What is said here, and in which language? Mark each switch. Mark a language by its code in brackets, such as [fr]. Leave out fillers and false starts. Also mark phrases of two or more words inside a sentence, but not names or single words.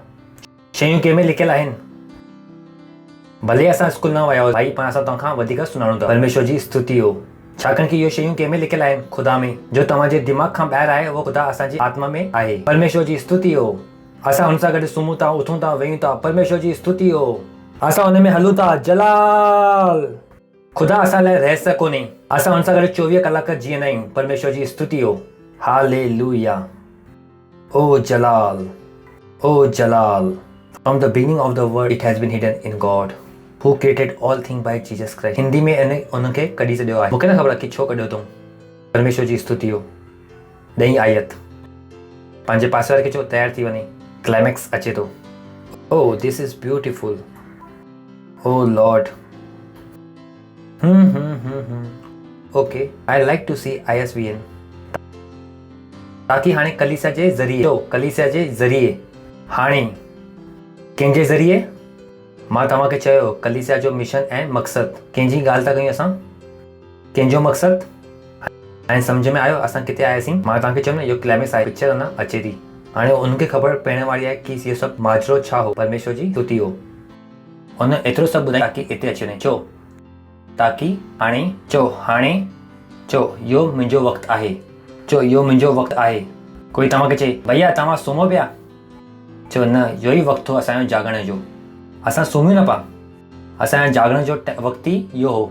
[sd] शयूं के में लिखियल आहिनि। भले असां स्कूल न विया हो भाई, पर असां तव्हांखां वधीक सुञाणूं था। परमेश्वर जी स्तुति हो, छाकाणि कि इहो शयूं कंहिंमें लिखियल आहिनि? खुदा में। जो तव्हांजे दिमाग़ खां ॿाहिरि आहे उहो खुदा असांजी आत्मा में आहे। परमेश्वर जी स्तुति हो। असां हुन सां गॾु सुम्हूं था, उथूं था, वेयूं था। परमेश्वर जी स्तुति हो। असां हुन में हलूं था, जलाल। खुदा असां लाइ रहस्य कोन्हे, असां हुन सां गॾु 24 कलाक जीअंदा आहियूं। परमेश्वर जी स्तुति हो, हालेलुया। ओ जलाल, ओ जलाल। [en] From the beginning of the world it has been hidden in God who created all things by Jesus Christ. [sd] हिंदी में उनखे कढी छॾियो आहे। मूंखे न ख़बर कि छो कढियो अथऊं। परमेश्वर जी स्तुति हो। 10 आयत। पंहिंजे पासे वारे खे चओ तयारु थी वञे, क्लाइमेक्स अचे थो। [en] Oh this is beautiful. Oh Lord. [sd] ओके, [en] I like to see [sd] ISBN ताकि हाणे कलीसिया जे ज़रिए हाणे कंहिंजे ज़रिए मां तव्हांखे चयो कलीसिया जो मिशन ऐं मक़सदु। कंहिंजी ॻाल्हि था कयूं असां? कंहिंजो मक़सदु ऐं सम्झ में आयो असां किथे आयासीं? मां तव्हांखे चयो न इहो क्लाइमेक्स आहे, पिक्चर न अचे थी। हाणे उनखे ख़बर पवण वारी आहे कि इहो सभु माजरो छा हो। परमेश्वर जी स्तुति हो। उन एतिरो सभु ॿुधायो ताकि हिते अची वञे। चो इहो मुंहिंजो वक़्तु आहे। इहो मुंहिंजो वक़्तु आहे। कोई तव्हांखे चए भैया तव्हां सुम्हो पिया, चओ न, इहो ई वक़्तु हो असांजो जागण जो। असां सुम्हियूं न पिया, असांजो जागण जो वक़्तु ई इहो हो।